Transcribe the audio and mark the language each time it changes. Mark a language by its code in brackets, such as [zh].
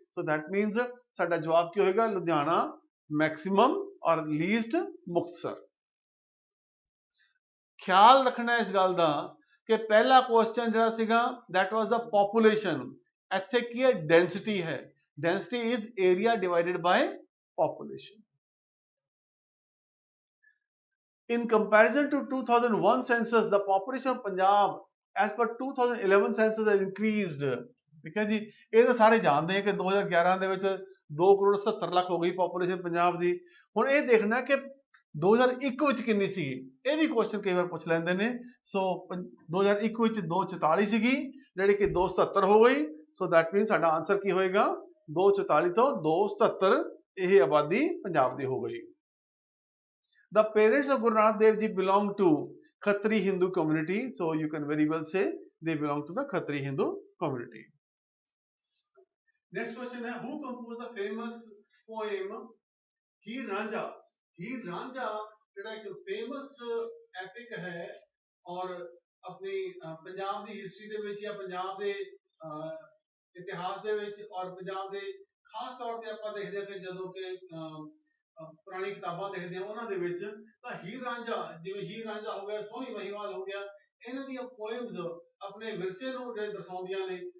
[pa] So that means ਸਾਡਾ ਜਵਾਬ ਕੀ ਹੋਏਗਾ, ਲੁਧਿਆਣਾ ਮੈਕਸਿਮਮ ਔਰ ਲੀਸਟ ਮੁਕਤਸਰ। ਖਿਆਲ ਰੱਖਣਾ ਇਸ ਗੱਲ ਦਾ ਕਿ ਪਹਿਲਾ ਕੁਐਸਚਨ ਜਿਹੜਾ ਸੀਗਾ [en] that was the population, [pa] ਇੱਥੇ ਕੀ ਹੈ ਡੈਂਸਿਟੀ ਹੈ। [en] density is area divided by population. In comparison to 2001 census, the population of Punjab as per 2011 census has increased। [pa] ਠੀਕ ਹੈ ਜੀ। ਇਹ ਤਾਂ ਸਾਰੇ ਜਾਣਦੇ ਹੈ ਕਿ 2011 ਦੇ ਵਿੱਚ 2,70,00,000 ਹੋ ਗਈ ਪੋਪੂਲੇਸ਼ਨ ਪੰਜਾਬ ਦੀ। ਹੁਣ ਇਹ ਦੇਖਣਾ ਕਿ 2001 ਵਿੱਚ ਕਿੰਨੀ ਸੀ, ਇਹ ਵੀ ਕੁਐਸਚਨ ਕਈ ਵਾਰ ਪੁੱਛ ਲੈਂਦੇ ਨੇ। ਸੋ 2001 ਵਿੱਚ 244 ਸੀਗੀ ਜਿਹੜੀ ਕਿ 277 ਹੋ ਗਈ। ਸੋ ਦੈਟ ਮੀਨਸ ਸਾਡਾ ਆਨਸਰ ਕੀ ਹੋਏਗਾ 244 ਤੋਂ 277, ਇਹ ਆਬਾਦੀ ਪੰਜਾਬ ਦੀ ਹੋ ਗਈ। [en] The parents of Guru Nanak Dev Ji belong to Khatri Hindu community, so you can very well say they belong to the Khatri Hindu community। Next question है, who composed the famous poem Heer Ranjha? [pa] Heer Ranjha ਜਿਹੜਾ ਇੱਕ famous epic ਹੈ ਔਰ ਆਪਣੀ ਪੰਜਾਬ ਦੀ history ਦੇ ਵਿੱਚ ਜਾਂ ਪੰਜਾਬ ਦੇ ਇਤਿਹਾਸ ਦੇ ਵਿੱਚ ਔਰ ਪੰਜਾਬ ਦੇ ਖਾਸ ਤੌਰ ਤੇ ਆਪਾਂ ਦੇਖਦੇ ਹਾਂ ਕਿ ਜਦੋਂ ਕਿ ਪੁਰਾਣੀ ਕਿਤਾਬਾਂ ਦੇਖਦੇ ਹਾਂ ਉਹਨਾਂ ਦੇ ਵਿੱਚ ਤਾਂ ਹੀਰ ਰਾਂਝਾ, ਜਿਵੇਂ ਹੀਰ ਰਾਂਝਾ ਹੋ ਗਿਆ, ਸੋਹਣੀ ਮਹੀਵਾਲ ਹੋ ਗਿਆ, ਇਹਨਾਂ ਦੀਆਂ ਪੋਇਮਸ ਆਪਣੇ ਵਿਰਸੇ ਨੂੰ ਜਿਹੜੇ ਦਰਸਾਉਂਦੀਆਂ ਨੇ।